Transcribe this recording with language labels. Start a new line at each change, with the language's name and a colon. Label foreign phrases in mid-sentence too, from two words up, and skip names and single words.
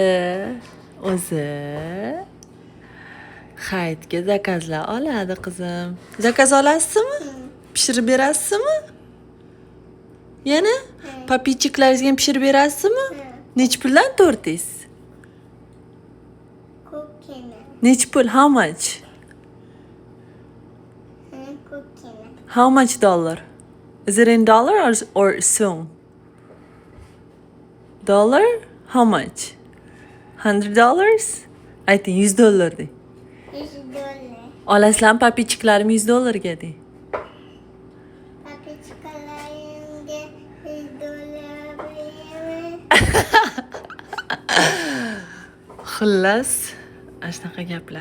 Uzbek: O'zi hayitga zakazlar oladi qizim. Zakaz olasizmi? Pishirib berasizmi? Yana? Papichiklaringizga pishirib berasizmi? Nech puldan tortingiz? Nech pul?
English: How much? How much dollar? Is it in dollar or soon? Dollar? How much? $100?
Uzbek: Ayting $100 de. Olasizlarmi papichiklarim $100 de. Papichkalarimga $100 beraman. Xullas, shunaqa gaplar.